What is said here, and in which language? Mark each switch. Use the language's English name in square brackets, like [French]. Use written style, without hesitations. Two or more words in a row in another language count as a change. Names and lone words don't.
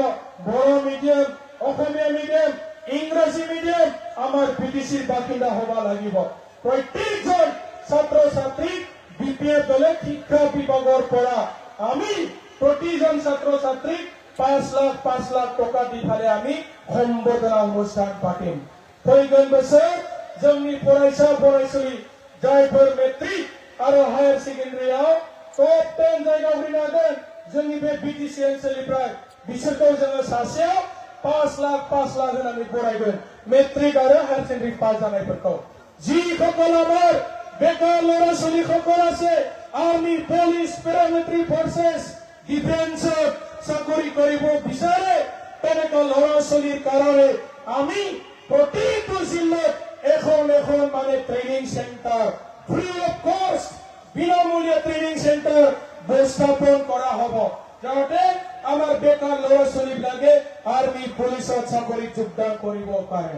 [Assamese] বড়ো মিডিয়াম, অসমীয়া মিডিয়াম, ইংৰাজী মিডিয়াম আমাৰ বিটিচিৰ বাসিন্দা হ'ব লাগিব। প্ৰত্যেকজন ছাত্ৰ ছাত্ৰীক বিপিএফ দলে শিক্ষা বিভাগৰ পৰা আমি প্ৰতিজন ছাত্ৰ ছাত্ৰীক 5 লাখ টকা দি ফালে আমি সম্বৰ্ধনা অনুষ্ঠান পাতিম। [Bodo] फैगोन बोसोर जोंनि फरायसा फरायसुलि जायफोर मेट्रिक आरो हायर सेकेन्डारियाव टप 10 जायगा होनो हागोन जोंनि बे बिटिसि ओनसोलनिफ्राय बिसोरखौ जोङो सासेयाव 5 लाख होनानै बरायगोन मेट्रिक आरो [English] higher secondary pass [Bodo] जानायफोरखौ। [Assamese] যিসকল আমাৰ বেকাৰ ল'ৰা ছোৱালীসকল আছে, আৰ্মি, পুলিচ, পেৰামিলিটাৰী ফৰ্চেছ, ডিফেন্সত চাকৰি কৰিব বিচাৰে, তেনেকুৱা ল'ৰা ছোৱালীৰ কাৰণে আমি প্ৰতিটো জিলাত এখন মানে ট্ৰেইনিং চেণ্টাৰ [English] free of cost [Assamese] বিনামূলীয়া ট্ৰেইনিং চেণ্টাৰ স্থাপন কৰা হ'ব, যাতে আমাৰ বেকাৰ ল'ৰা ছোৱালীবিলাকে আৰ্মি পুলিচত চাকৰিত যোগদান কৰিব পাৰে।